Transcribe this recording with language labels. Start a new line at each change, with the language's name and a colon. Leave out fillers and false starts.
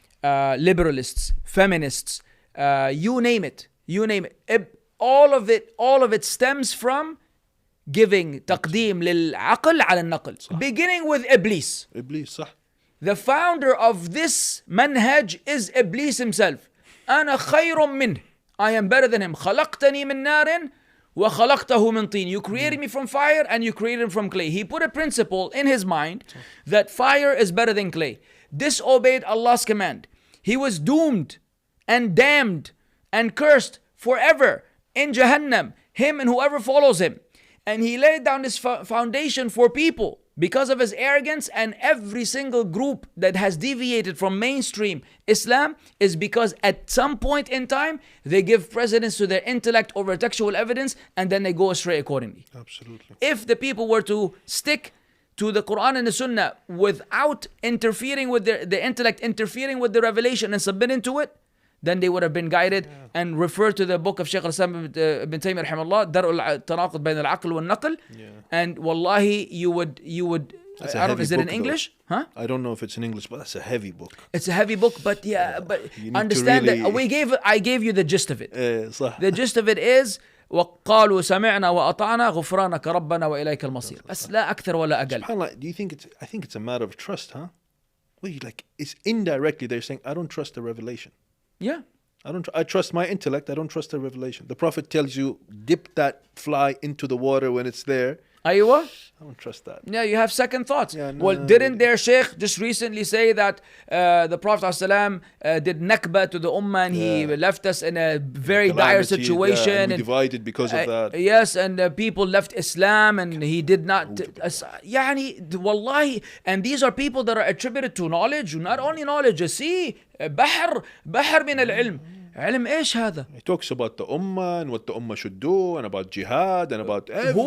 English: liberalists, feminists, you name it. All of it stems from giving تقديم للعقل على النقل. Beginning with Iblis.
Arabic: صح.
English: The founder of this manhaj is Iblis himself. أنا خير منه. I am better than him.
Arabic: خلقتني من نار وخلقته من طين.
English: You created me from fire and you created him from clay. He put a principle in his mind that fire is better than clay. Disobeyed Allah's command. He was doomed and damned and cursed forever in Jahannam. Him and whoever follows him. And he laid down this foundation for people because of his arrogance, and every single group that has deviated from mainstream Islam is because at some point in time they give precedence to their intellect over textual evidence, and then they go astray accordingly. Absolutely. If the people were to stick to the Quran and the Sunnah without interfering with the intellect, interfering with the revelation and submitting to it, then they would have been guided and referred to the book of Shaykh al-Islam ibn Taymiyyah rahimahullah, Dar'ul Tanaqud Bayn al-Aql wal-Naql. And wallahi, you would I don't know, is it in English? Huh? I don't know if it's in English, but that's a heavy book. It's a heavy book, but but understand really that I gave you the gist of it.
Arabic: صح. The gist of it is وقالوا سمعنا وأطعنا غفرانك ربنا وإليك المصير. بس لا أكثر ولا أقل.
English: SubhanAllah, do you think I think it's a matter of trust, huh? Wait, like it's indirectly they're saying I don't trust the revelation. Yeah. I trust my intellect. I don't trust the revelation. The Prophet tells you dip that fly into the water when it's there. Aywa? I don't trust that. Yeah, you have second thoughts. Yeah, well, didn't their sheikh just recently say that the Prophet ﷺ did nakba to the ummah and he left us in a very dire situation. Yeah, and we divided because of that. Yes, and people left Islam and he did not. Yani, wallahi, and these are people that are attributed to knowledge, not only knowledge.
Arabic: See, بحر من العلم. علم ايش هذا؟
English: He talks about the ummah and what the ummah should do and about jihad and about everything.